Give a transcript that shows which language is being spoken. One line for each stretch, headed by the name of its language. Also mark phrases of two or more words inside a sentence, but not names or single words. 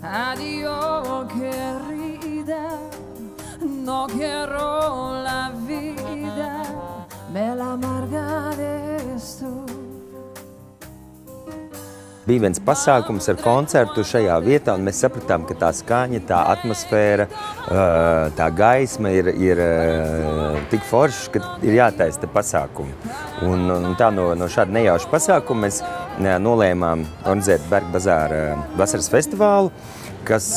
Spanish: adiós querida, no quiero la vida, me la amarga eres tú.
Latvian: Bija viens pasākums ar koncertu šajā vietā, un mēs sapratām, ka tā skaņa, tā atmosfēra, tā gaisma ir tik forša, ka ir jātaisa te pasākumi. Un tā no šāda nejauša pasākuma mēs nolēmām organizēt Berga bazāra vasaras festivālu, kas